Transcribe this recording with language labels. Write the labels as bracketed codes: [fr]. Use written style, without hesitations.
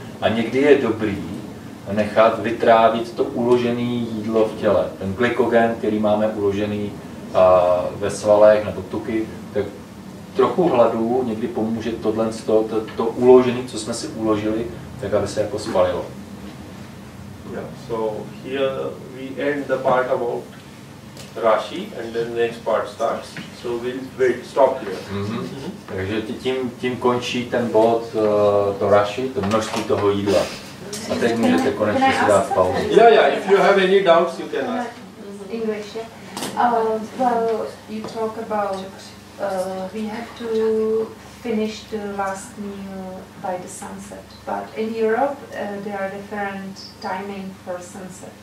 [cs] A někdy je dobrý nechat vytrávit to uložené jídlo v těle. Ten glykogen, který máme uložený ve svalech nebo tuky, tak trochu hladu někdy pomůže to uložené, co jsme si uložili, tak aby se jako spalilo. [en] Yeah, so here we end the part about Rashi and then the next part starts. So we'll stop here. [cs] Takže tím končí ten bod, to Rashi, to množství toho jídla. A teď můžete konečně si dát pauzu. [en] Yeah, if you have any doubts you can ask. English, yeah. Well, you talk about we have to finish the last meal by the sunset, but in Europe there are different timing for sunset.